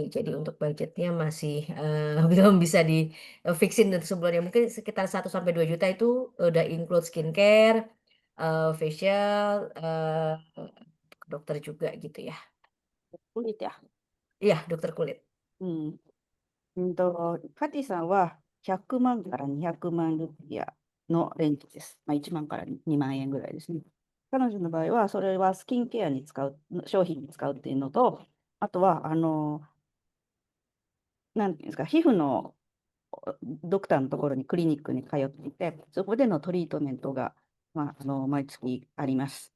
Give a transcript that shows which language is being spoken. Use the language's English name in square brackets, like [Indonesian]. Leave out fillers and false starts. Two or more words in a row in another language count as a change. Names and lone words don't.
[Indonesian] Jadi untuk budgetnya masih belum bisa di-fix-in untuk sebulannya. Mungkin sekitar 1 sampai 2 juta itu udah [English] include skincare, [Indonesian] facial, ke dokter juga gitu ya. Kulit ya. Iya, dokter kulit. [Japanese] ファティさんは100万から200万ルピアのレンジです。まあ、1万から2万円ぐらいですね。彼女の場合は、それはスキンケアに使う、商品に使うっていうのと、あとは、なんていうんですか、皮膚のドクターのところにクリニックに通っていて、そこでのトリートメントが、まあ、毎月あります。